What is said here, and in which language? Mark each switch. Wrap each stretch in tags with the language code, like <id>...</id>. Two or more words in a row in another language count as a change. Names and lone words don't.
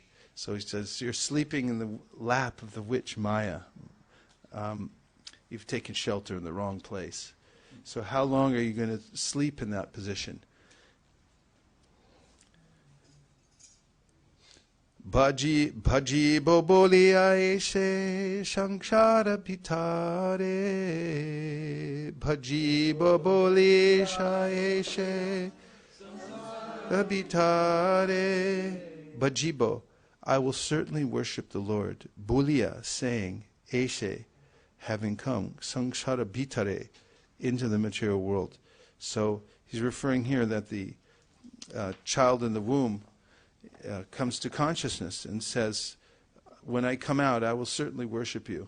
<en>So he says, you're sleeping in the lap of the witch Maya. You've taken shelter in the wrong place. So how long are you going to sleep in that position?</en> <bn>ভজি বলি এসে সংসার ভিতরে. ভজি বলি এসে ভিতরে.</bn> <en>Bhajibo, I will certainly worship the Lord. Bulia, saying, Eshe, having come,</en> <bn>সংসার ভিতরে,</bn> <en>into the material world. So he's referring here that the child in the womb comes to consciousness and says, when I come out, I will certainly worship you.</en>